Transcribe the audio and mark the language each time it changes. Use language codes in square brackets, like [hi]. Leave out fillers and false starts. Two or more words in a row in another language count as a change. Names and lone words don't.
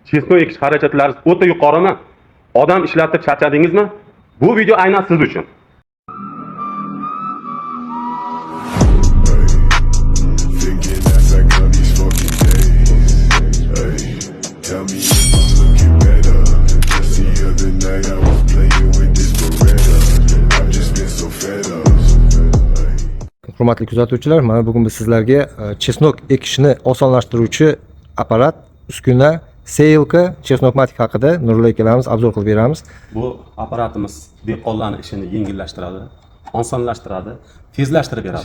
[uz] chesnok ekish xarajatlaringiz o'ta yuqorimi? Odam ishlatib charchadingizmi? Bu video aynan siz uchun. [en] Tell me if I'm looking better. Just the other night I was playing with this Beretta. I've just been so fed up. [uz] Hurmatli kuzatuvchilar, mana bugun biz sizlarga chesnok ekishni osonlashtiruvchi apparat, uskuna Seilka Chesnokmatic haqida Nurli akalarimiz obzor qilib beramiz. Bu apparatimiz dehqonlarning ishini yengillashtiradi, osonlashtiradi, tezlashtirib beradi.